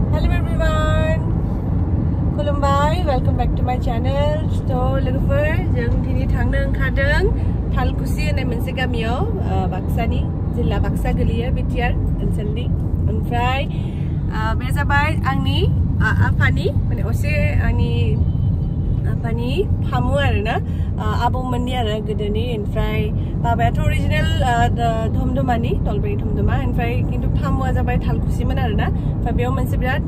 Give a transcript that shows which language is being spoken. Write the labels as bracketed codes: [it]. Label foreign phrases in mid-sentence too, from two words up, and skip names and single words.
[en] Hello everyone, खुलुमबाय, welcome back to my channel. [brx] So लोगोफोर जों दिनै थांनो ओंखारदों थालकुसि होननाय मोनसे गामियाव बाक्सानि जिल्ला बाक्सा गोलैयो बिटिआर ओनसोलनि ओमफ्राय बे जाबाय आंनि आफानि माने असे आंनि आफानि फामु आरोना आबौमोननि आरो गोदोनि ओमफ्राय बाबायाथ' अरिजिनेल धमधमानि नलबारि धमधमा ओमफ्राय खिन्थु फामुआ जाबाय थालकुसिमोन आरोना ओमफ्राय बेयाव मोनसे बिराद